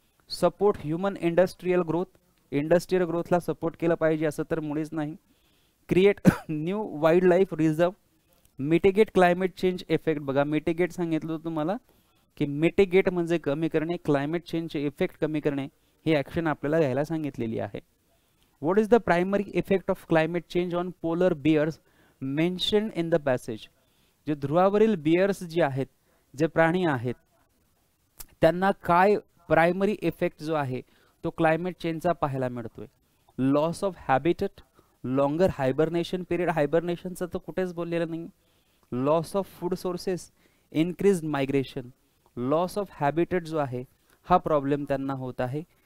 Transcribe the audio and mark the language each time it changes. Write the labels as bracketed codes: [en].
[en] support human industrial growth, [mr] industrial ग्रोथला support केलं पाहिजे असं तर मुळीच नाही. [en] Create new wild life reserve, mitigate climate change effect. [mr] बघा मिटिगेट सांगितलं तुम्हाला की मिटिगेट म्हणजे कमी करणे, क्लायमेट चेंजचे इफेक्ट कमी करणे, ही ॲक्शन आपल्याला घ्यायला सांगितलेली आहे. [en] What is the primary effect of climate change on polar bears mention in the passage. [mr] जे ध्रुवावरील बियर्स जे आहेत, जे प्राणी आहेत, त्यांना काय प्रायमरी इफेक्ट जो आहे तो क्लायमेट चेंजचा पाहायला मिळतोय? [en] loss of habitat, longer hibernation period, [mr] हायबरनेशनचं तर कुठेच बोललेलं नाही. [en] Loss of food sources, increase migration. Loss of habitat [mr] जो आहे हा प्रॉब्लेम त्यांना होत आहे.